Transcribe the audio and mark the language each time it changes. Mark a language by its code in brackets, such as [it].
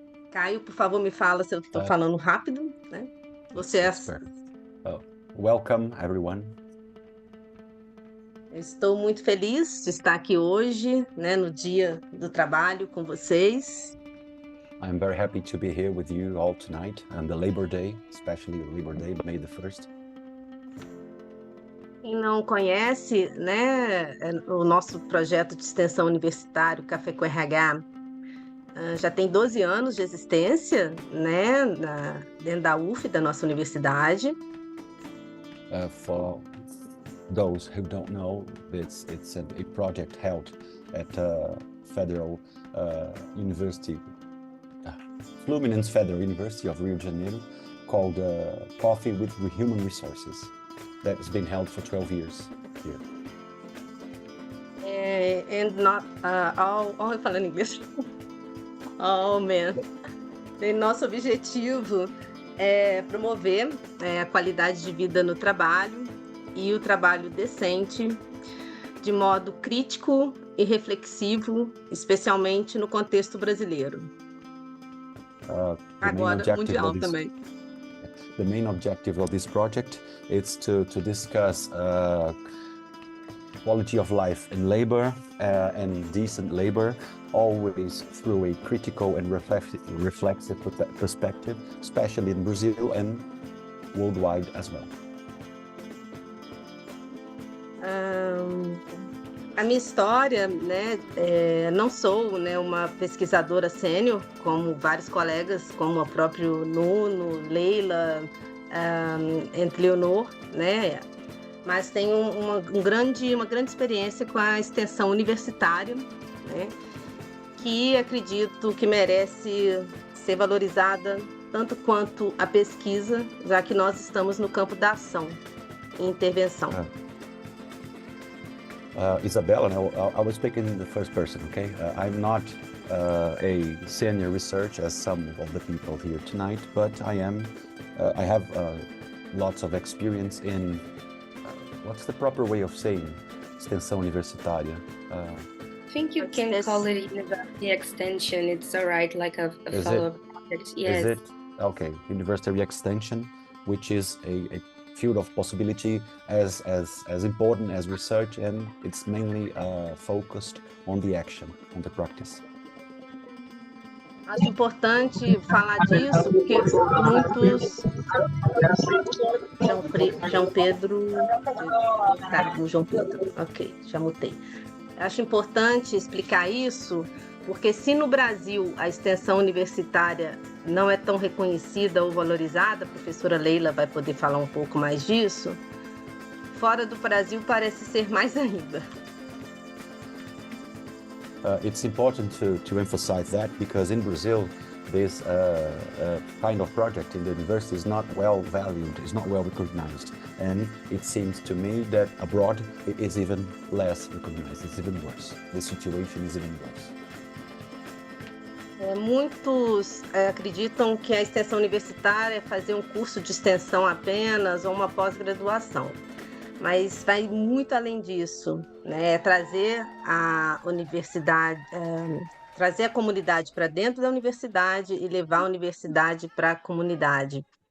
[pt] Caio, por favor, me fala se eu estou falando rápido, né? Você é... [en] Welcome, everyone. [pt] Eu estou muito feliz de estar aqui hoje, né, no Dia do Trabalho com vocês. [en] I'm very happy to be here with you all tonight on the Labor Day, especially Labor Day, May the 1st. [pt] Quem não conhece, né, o nosso projeto de extensão universitário Café com RH já tem 12 anos de existência, né, dentro da UF, da nossa universidade. [en] For those who don't know, it's a project held at Federal University, Fluminense Federal University of Rio de Janeiro, called Coffee with Human Resources. That has been held for 12 years here. And not [pt] eu falando inglês. [en] Oh, man. [pt] E nosso objetivo é promover a qualidade de vida no trabalho e o trabalho decente, de modo crítico e reflexivo, especialmente no contexto brasileiro. Agora, mundial também. [en] The main objective of this project is to discuss quality of life in labor and decent labor, always through a critical and reflexive perspective, especially in Brazil and worldwide as well. [pt] A minha história, né, não sou, né, uma pesquisadora sênior, como vários colegas, como o próprio Nuno, Leila, entre Leonor, né, mas tenho uma grande experiência com a extensão universitária, né, que acredito que merece ser valorizada tanto quanto a pesquisa, já que nós estamos no campo da ação e intervenção. [en] Isabella, I will speak in the first person, okay? I'm not a senior researcher as some of the people here tonight, but I have lots of experience in, what's the proper way of saying extensão universitária? I think you can call it university extension. It's all right, like a follow-up project. Yes. Is it? Okay, university extension, which is a field of possibility as important as research, and it's mainly focused on the action, on the practice. [pt] Acho importante falar disso, porque muitos... João Pedro... João Pedro, ok, já mutei. Acho importante explicar isso, porque se no Brasil a extensão universitária não é tão reconhecida ou valorizada, a professora Leila vai poder falar um pouco mais disso, fora do Brasil parece ser mais ainda. [en] It's important to emphasize that, because in Brazil this kind of project in the university is not well valued, is not well recognized, and it seems to me that abroad it is even less recognized, it's even worse. The situation is even worse. [pt] Muitos acreditam que a extensão universitária é fazer um curso de extensão apenas ou uma pós-graduação, mas vai muito além disso, né? Trazer a universidade, trazer a comunidade para dentro da universidade e levar a universidade para a comunidade.